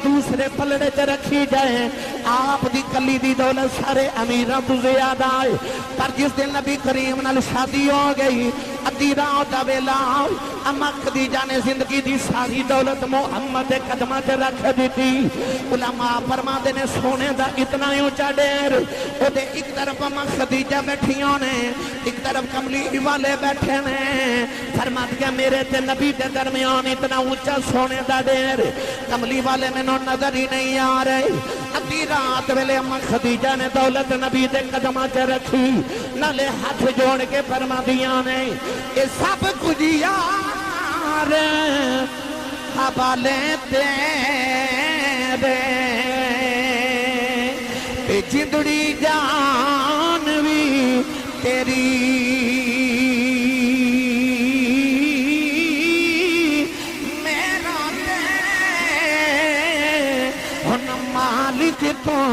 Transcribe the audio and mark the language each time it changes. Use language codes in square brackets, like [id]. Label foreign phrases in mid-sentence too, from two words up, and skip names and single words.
[pa] دوسرے پلڑے تے رکھی جائے آپ دی کلی دی دولت سارے امیران تو زیادہ ہے پر جس دن نبی کریم نال شادی ہو گئی ادھی رات دا ویلا اما خدیجہ نے زندگی دی ساری دولت محمد دے قدمہ تے رکھ دیتی علماء فرما دے نے سونے دا اتنا اونچا ڈیر او دے ایک طرف اما خدیجہ بیٹھیوں نے ایک طرف کملی والے بیٹھے نے فرما دیا میرے تے نبی دے درمیان اتنا اونچا سونے دا ڈیر کملی والے میں نو نظر ہی نہیں آ رہے ادھی رات ویلے اما خدیجہ نے دولت نبی دے قدمہ تے رکھی نالے ہاتھ جوڑ کے فرما دیا نے یہ سب کچھ یار حوالے تیرے جندڑی جان بھی تیری میرا ہن مالک تو